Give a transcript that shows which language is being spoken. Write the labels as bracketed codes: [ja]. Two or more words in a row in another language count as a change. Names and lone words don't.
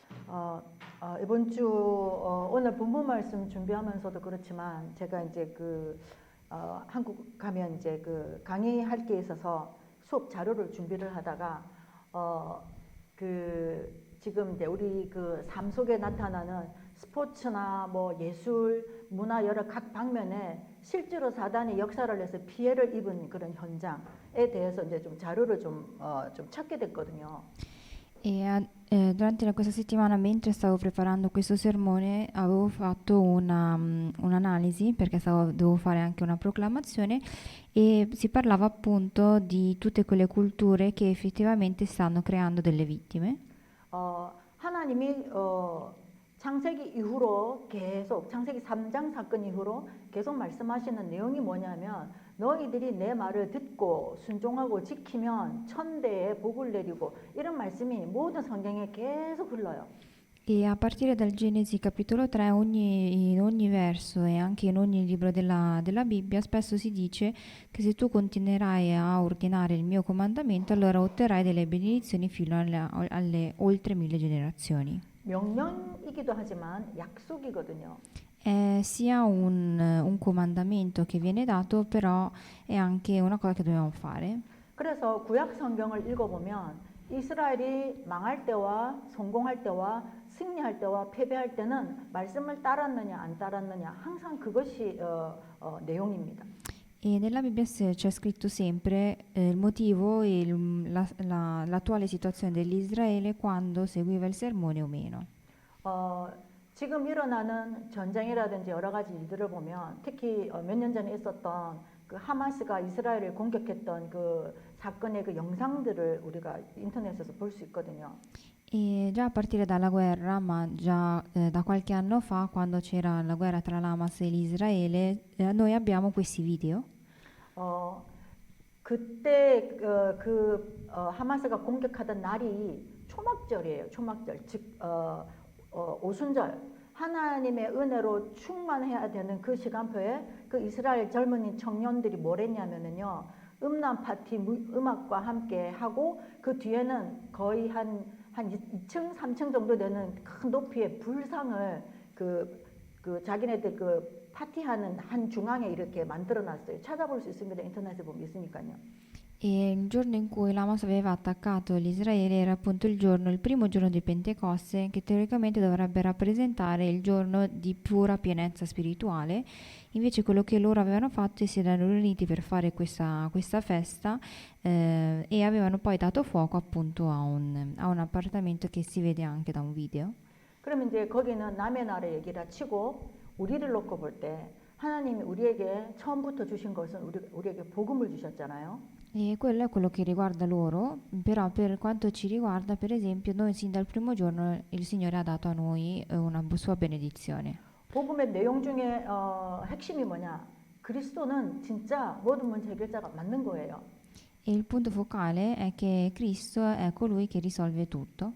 [ko] 이번 주 오늘 본문 말씀 준비하면서도 그렇지만 제가 이제 한국 가면 이제 강의할 게 있어서 수업 자료를 준비를 하다가 지금 이제 우리 삶 속에 나타나는 스포츠나 뭐 예술, 문화 여러 각 방면에 실제로 사단이 역사를 해서 피해를 입은 그런 현장에 대해서 이제 좀 자료를 좀 찾게 됐거든요. [it] Durante questa settimana, mentre stavo preparando questo sermone, avevo fatto un'analisi perché dovevo fare anche una proclamazione e si parlava appunto di tutte quelle culture che effettivamente stanno creando delle vittime. [ko] 하나님이 창세기 이후로 계속 창세기 3장 사건 이후로 계속 말씀하시는 내용이 뭐냐면 너희들이 내 말을 듣고 순종하고 지키면 천대에 복을 내리고 이런 말씀이 모든 성경에 계속 흘러요. [it] E a partire dal Genesi capitolo 3, in ogni verso e anche in ogni libro della Bibbia spesso si dice che se tu continuerai a ordinare il mio comandamento, allora otterrai delle benedizioni fino alle oltre 1000 generazioni. [ko] 명령이기도 하지만 약속이거든요. [it] È sia un comandamento che viene dato, però è anche una cosa che dobbiamo fare. [ko] 그래서 구약 성경을 읽어보면 이스라엘이 망할 때와 성공할 때와 승리할 때와 패배할 때는 말씀을 따랐느냐 안 따랐느냐 항상 그것이 내용입니다. [it] E nella Bibbia c'è scritto sempre il motivo e l'attuale situazione dell'Israele quando seguiva il sermone o meno. [ko] 지금 일어나는 전쟁이라든지 여러 가지 일들을 보면 특히 몇 년 전에 있었던 하마스가 이스라엘을 공격했던 사건의 영상들을 우리가 인터넷에서 볼 수 있거든요. [it] E già a partire dalla guerra, ma già da qualche anno fa, quando c'era la guerra tra l'Hamas e l'Israele, noi abbiamo questi video. [ko] 그때 하마스가 공격하던 날이 초막절이에요. 초막절, 즉 오순절. 하나님의 은혜로 충만해야 되는 그 시간표에 이스라엘 젊은이 청년들이 뭘 했냐면은요, 음란 파티 음악과 함께 하고 그 뒤에는 거의 한 2층, 3층 정도 되는 큰 높이의 불상을 자기네들 파티하는 한 중앙에 이렇게 만들어놨어요. 찾아볼 수 있습니다. 인터넷에 보면 있으니까요. [it] E il giorno in cui l'Hamas aveva attaccato l'Israele era appunto il primo giorno di Pentecoste, che teoricamente dovrebbe rappresentare il giorno di pura pienezza spirituale. Invece quello che loro avevano fatto è si erano riuniti per fare questa festa e avevano poi dato fuoco appunto a un appartamento che si vede anche da un video. [ko] 그러면 이제 거기는 남의 나라 얘기라 치고 우리를 놓고 볼 때 하나님이 우리에게 처음부터 주신 것은 우리에게 복음을 주셨잖아요. [it] E quello è quello che riguarda loro, però per quanto ci riguarda, per esempio, noi sin dal primo giorno il Signore ha dato a noi una sua benedizione. [ko] 복음의 내용 중에 핵심이 뭐냐? 그리스도는 진짜 모든 문제 해결자가 맞는 거예요. [it] E il punto focale è che Cristo è colui che risolve tutto.